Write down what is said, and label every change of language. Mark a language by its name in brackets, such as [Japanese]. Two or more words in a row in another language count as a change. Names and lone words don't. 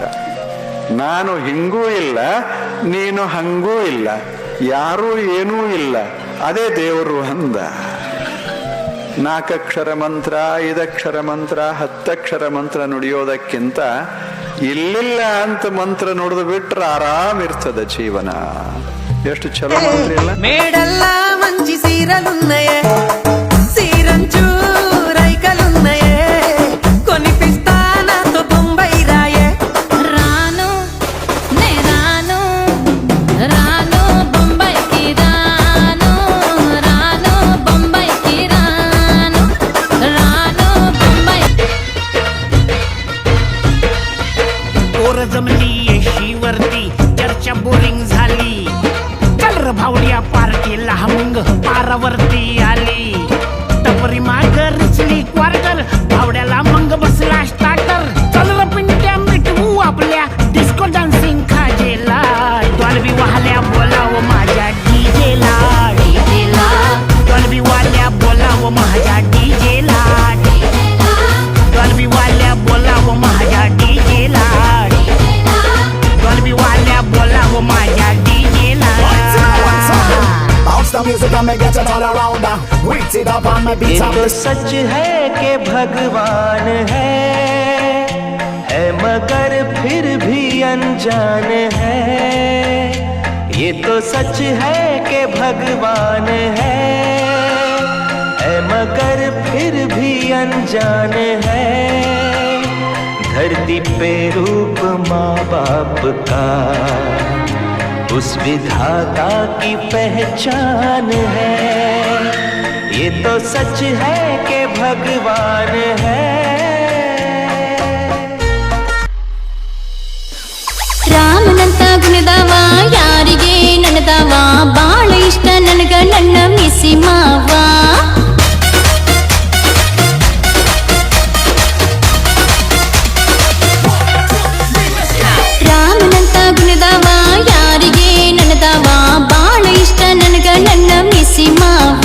[Kannada] ನಾನು ಹಿಂಗೂ ಇಲ್ಲ, ನೀನು ಹಂಗೂ ಇಲ್ಲ, ಯಾರೂ ಏನೂ ಇಲ್ಲ, ಅದೇ ದೇವರು ಅಂದ. 4 ಅಕ್ಷರ ಮಂತ್ರ, 5 ಅಕ್ಷರ ಮಂತ್ರ, 10 ಅಕ್ಷರ ಮಂತ್ರ ನುಡಿಯೋದಕ್ಕಿಂತ ಇಲ್ಲಿಲ್ಲ ಅಂತ ಮಂತ್ರ ನುಡಿದು ಬಿಟ್ರೆ ಆರಾಮ್ ಇರ್ತದ ಜೀವನ. ಎಷ್ಟು ಚಲೋ ಮಂತ್ರ ಇಲ್ಲ? [Telugu] మేడల్ల మంచి సీరలున్నయే, సీరంచు రైకలున్నయే, కొనిపిస్తా నాతో బొంబాయి రాయే. రాను నే రాను రాను బొంబాయికి రాను, రాను బొంబాయికి రాను, రాను బొంబాయి. [Marathi] पोर जमली येशीवरती चर्चा बोरिंग झाली. चल र भावड्या पार्टीला मग पारावरती आली. टपरी माग रिचली क्वार्टर, भावड्याला मग बसला स्टार्टर. चल र पिंट्या मिटवू आपल्या [English] disco dancing [Marathi] खाजेला. डॉल्बी वाहल्या बोलाव माझ्या डीजेला, डीजेला. डॉल्बी वाल्या बोलाव माझ्या डीजेला, डीजेला. डॉल्बी वाल्या बोलाव माझ्या डीजेला, डॉल्बी वाल्या बोलाव माझ्या डीजेला. [English] Bounce the music and me get it all around. Beat it up and me beat up. [Hindi] तो सच है कि भगवान है मगर फिर भी अनजान है. ये तो सच है कि भगवान है मगर फिर भी अनजान है, धरती पे रूप माँ बाप का उस विधाता की पहचान है। ये तो सच है कि भगवान है। [Kannada] ರಾಮನಂತ ಗುಣದವ ಯಾರಿಗೆ ನನದವ, ಬಾಳ ಇಷ್ಟ ನನಗ ನನ್ನ ಮಿಸಿ ಮಾವ. ರಾಮನಂತ ಗುಣದವ ಯಾರಿಗೆ ನನದವ, ಬಾಳ ಇಷ್ಟ ನನಗ ನನ್ನ ಮಿಸಿ ಮಾವ.